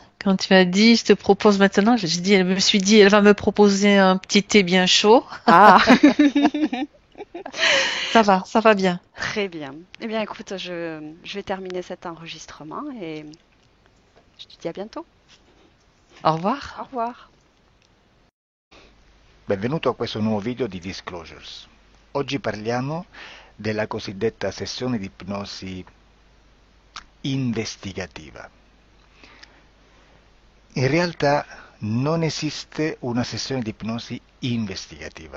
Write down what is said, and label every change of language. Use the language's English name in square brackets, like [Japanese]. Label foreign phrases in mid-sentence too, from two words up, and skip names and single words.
[French] Quand tu m'as dit, je te propose maintenant, je me suis dit, elle va me proposer un petit thé bien chaud. Ah. Ça va bien. Très bien. Eh bien, écoute, je vais terminer cet enregistrement et je te dis à bientôt. Au Au revoir. revoir. [Italian] Benvenuto a questo nuovo video di Disclosures. Oggi parliamo della cosiddetta sessione di ipnosi investigativa. In realtà non esiste una sessione di ipnosi investigativa.